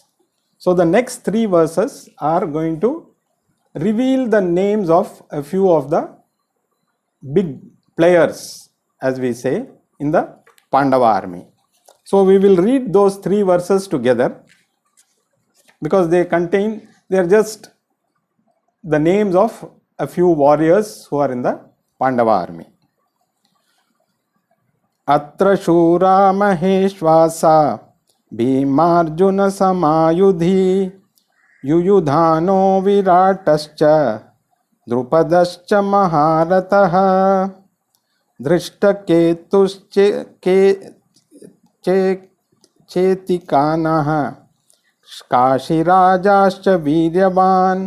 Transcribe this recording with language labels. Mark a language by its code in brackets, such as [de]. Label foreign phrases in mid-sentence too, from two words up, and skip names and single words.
[en] So the next three verses are going to reveal the names of a few of the big players, as we say, in the Pandava army. So we will read those three verses together, because they are just the names of a few warriors who are in the Pandava army. [sa] अत्र शूरा महेष्वासा भीमार्जुन समायुधि युयुधानो विराटश्च द्रुपदश्च महारथः धृष्टकेतुश्चे चेकितानः काशिराजश्च वीर्यवान्